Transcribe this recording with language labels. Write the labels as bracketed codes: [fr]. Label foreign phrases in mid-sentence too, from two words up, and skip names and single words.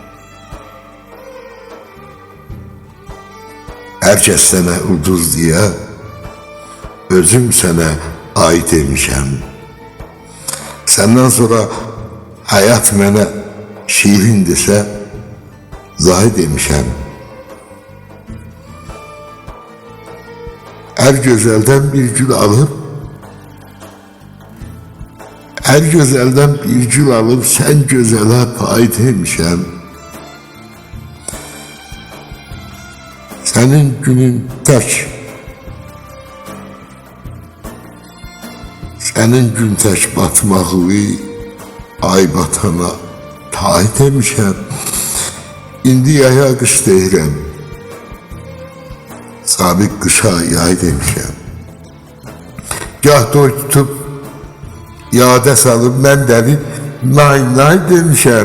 [az] Hər kəs sənə ulduz deyə, özüm sənə ay demişəm. Səndən sonra həyat mənə şirin desə, zay demişəm. [tr] Her güzelden bir gül alıp, her güzelden bir gül alıp sen gözele pay demişəm. Senin günün tek, senin gün tek batmağı ay batana tay demişəm. [az] İndi yaya qış deyirəm. Sabit kışa yay demişəm. Gah toy tutup yada salıp mən dəli nay demişəm.